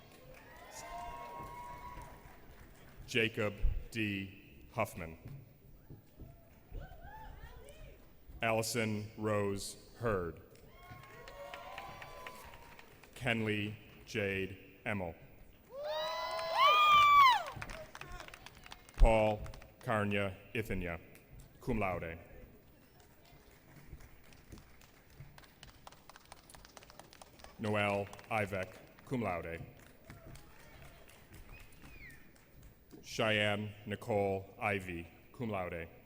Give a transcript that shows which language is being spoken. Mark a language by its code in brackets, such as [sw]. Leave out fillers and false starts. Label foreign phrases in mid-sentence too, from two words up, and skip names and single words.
[en] Jacob D. Huffman. Allison Rose Hurd. Kenley Jade Emmel. Paul Karnya Ithanya, [la] cum laude. [en] Noel Ivek, [la] cum laude. [en] Cheyenne Nicole Ivy, [la] cum laude.